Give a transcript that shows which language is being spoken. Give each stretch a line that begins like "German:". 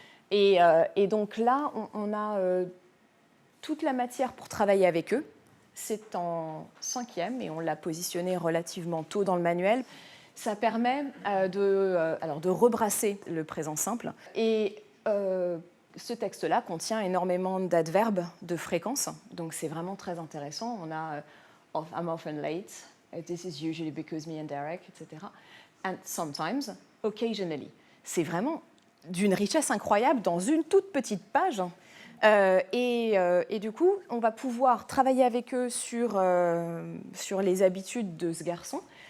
French: Et donc là, on a toute la matière pour travailler avec eux. C'est en 5e et on l'a positionné relativement tôt dans le manuel. Ça permet de rebrasser le présent simple. Et ce texte-là contient énormément d'adverbes de fréquence, donc c'est vraiment très intéressant. On a
English: I'm often late, this is usually because me and Derek, etc. And sometimes, occasionally.
French: C'est vraiment d'une richesse incroyable dans une toute petite page. Et du coup, on va pouvoir travailler avec eux sur les habitudes de ce garçon.